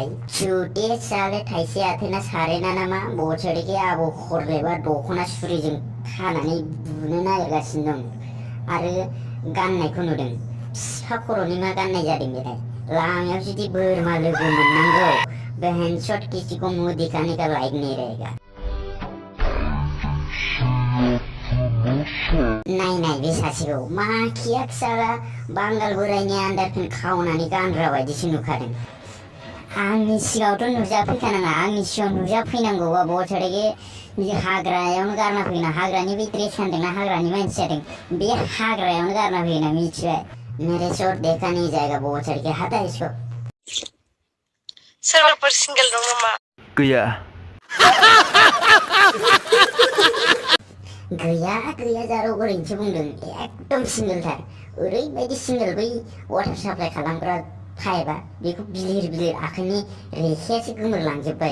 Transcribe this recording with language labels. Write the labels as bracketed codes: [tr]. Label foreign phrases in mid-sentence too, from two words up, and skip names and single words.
[brx] जुदि साले थाइसे आथोना सारेना नामा बछड़के आबौ खरलेबा दखना सुरिजों खानानै बुनो नागिरगासिनो दं। आरो गाननायखौ नुदों, फिफा खर'नि मा गाननाय जादों बेलाय? लामायाव जुदि बोरमा लोगो मोननांगौ, भेनसट [hi] किसी को मुंह दिखाने का लायक नहीं रहेगा। [brx] नाय बे सासेखौ मा खियाक साला बांगाल बोरायनि आन्दारपेन खावनानै गानग्रा बायदिसो नुखादों। आंनि सिगाङावथ' नुजाफैखानाङा, आंनि सिगाङाव नुजाफैनांगौबा बछड़के हाग्रायावनो गारना फैना। हाग्रानि बे ड्रेस गानदोंना हाग्रानि मानसि जादों, बे हाग्रायावनो गारना फैना मिथिबाय। [hi] मेरे शोर देखा नहीं जाएगा बछड़के, हटा इसको। [brx] सोरबाफोर सिंगल दं नामा? गैया। गैया जारौ ओरैनोसो बुंदों, एकदम सिंगलथार। ओरैबायदि सिंगल, बै [en] water supply [brx] खालामग्रा पाइपआ बेखौ बिलिर आखाइनि रेखायासो गोमोरलांजोब्बाय।